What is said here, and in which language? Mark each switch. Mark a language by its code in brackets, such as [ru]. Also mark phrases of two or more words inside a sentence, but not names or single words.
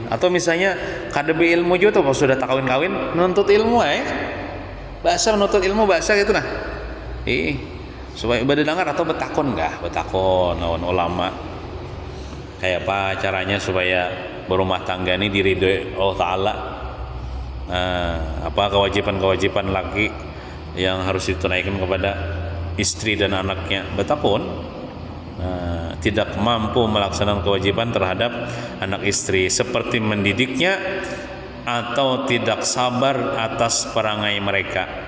[bjn] Atau misalnya kada beilmu juga tuh pas sudah tak kawin nuntut ilmu bahasa menuntut ilmu bahasa gitu nah. Supaya berdengar atau betakon lawan ulama kayak apa caranya supaya berumah tangga ini diridhoi Allah Ta'ala. [id] Apa kewajiban laki yang harus ditunaikan kepada istri dan anaknya, betakon. Tidak mampu melaksanakan kewajiban terhadap anak istri seperti mendidiknya atau tidak sabar atas perangai mereka.